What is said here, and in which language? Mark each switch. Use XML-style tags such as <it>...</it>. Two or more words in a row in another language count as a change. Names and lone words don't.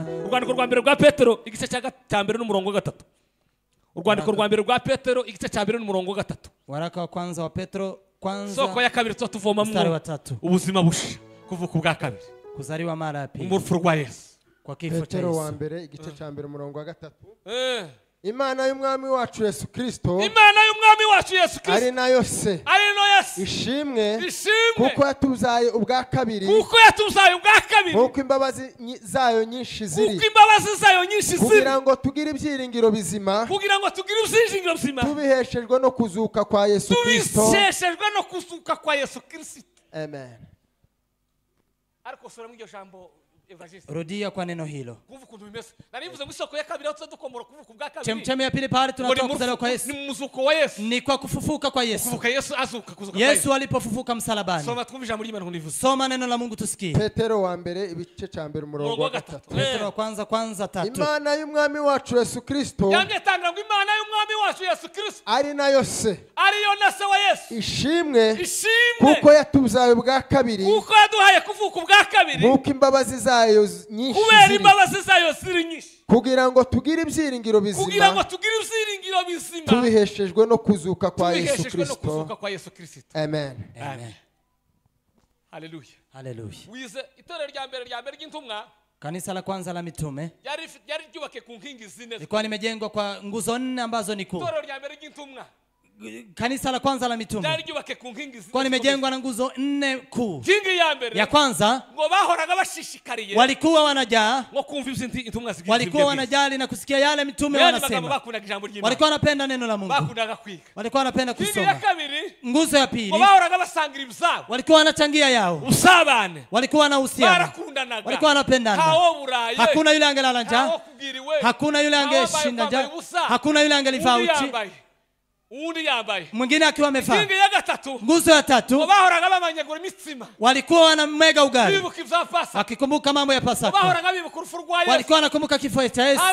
<rn>Urwandiko rwa mbere rwa Petero igice cya mbere n'umurongo wa 3. Urwandiko rwa mbere rwa Petero igice cya mbere n'umurongo wa 3.</rn> <sw>Waraka wa kwanza wa Petero kwanza</sw> <rn>soko ya kabiri tuvoma mu ubuzima busha kuvuka ubwa kabiri</rn> <sw>kuzaliwa mara ya pili</sw> <rn>umurfu rwa Yesu</rn> <sw>kwa kifo cha</sw> <rn>Petero wa mbere igice cya mbere umurongo wa 3. Imana y'umwami wacu Yesu Kristo ari nayo se ishimwe kuko yatuzaye ubwa kabiri kuko imbabazi zayo nyinshi ziri kugira ngo tugire ibyiringiro bizima tubiheshejwe no kuzuka kwa Yesu Kristo. Amen. Ariko sura mu iryo jambo</rn> <sw>rudia kwa neno hilo. Chemchemi ya pili pale tunatoka kuzaliwa kwa Yesu ni kwa kufufuka kwa Yesu. Yesu alipofufuka msalabani. Soma neno la Mungu tusikie.</sw> <rn>Petero wa mbere ibice cya mbere umurongo wa 3.</rn> <sw>Petero wa kwanza 3.</sw> <rn>Imana y'umwami wacu Yesu Kristo ari nayo se ishimwe kuko yatuzaye ubwa kabiri kuko imbabazi zayo nyinshi kugira ngo tugire ibyiringiro bizima tubiheshejwe no kuzuka kwa Yesu Kristo. Amen. Haleluya. Wize itorero rya mbere ry'intumwa,</rn> <sw>kanisa la kwanza la mitume</sw> <rn>yari ryubake ku nkingi zine.</rn> <sw>Ilikuwa limejengwa kwa nguzo 4 ambazo ni kuu.</sw> <rn>Itorero rya mbere ry'intumwa,</rn> <sw>kanisa la kwanza la mitume</sw> <rn>yari ryubake ku nkingi zine.</rn> <sw>Kwa limejengwa na nguzo 4 kuu.</sw> <rn>Kingi ya mbere</rn> <sw>ya kwanza</sw> <rn>ngo bahoraga bashishikariye,</rn> <sw>walikuwa wanajaa</sw> <rn>ngo kumva ivyo intumwa zigiye,</rn> <sw>walikuwa wanajali na kusikia yale mitume wanasema. Walikuwa wanapenda neno la Mungu,</sw> <rn>bakundaga kwiga,</rn> <sw>walikuwa wanapenda kusoma.</sw> <rn>Kingi ya kabiri,</rn> <sw>nguzo ya pili,</sw> <rn>ngo bahoraga basangira ibizabo,</rn> <sw>walikuwa wanachangia yao</sw> <rn>usabane,</rn> <sw>walikuwa wanahusiana,</sw> <rn>barakundanaga,</rn> <sw>walikuwa wanapendana. Hakuna yule angelala njaa, hakuna yule angeshinda njaa, hakuna yule angelivaa uchi, mwingine akiwa amevaa. Nguzo ya 3, walikuwa wanamega ugali wakikumbuka mambo ya Pasaka, walikuwa wanakumbuka kifo cha Yesu.</sw>